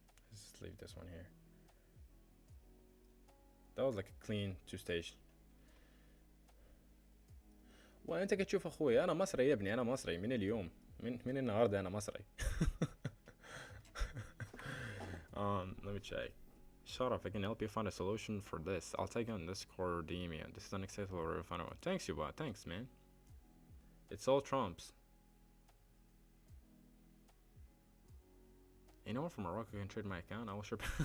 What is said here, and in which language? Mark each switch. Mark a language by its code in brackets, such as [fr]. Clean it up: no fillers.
[en] Let's just leave this one here. That was like a clean 2-stage. [ar] وانت كتشوف اخوي انا مصري يا ابني، انا مصري من اليوم، من النهارده انا مصري. [en] Let me check. Shut up, I can help you find a solution for this. I'll take you on Discord, DM you. This is unacceptable. Thanks, you bot. Thanks, man. It's all Trumps. Anyone from Morocco can trade my account? I will sure.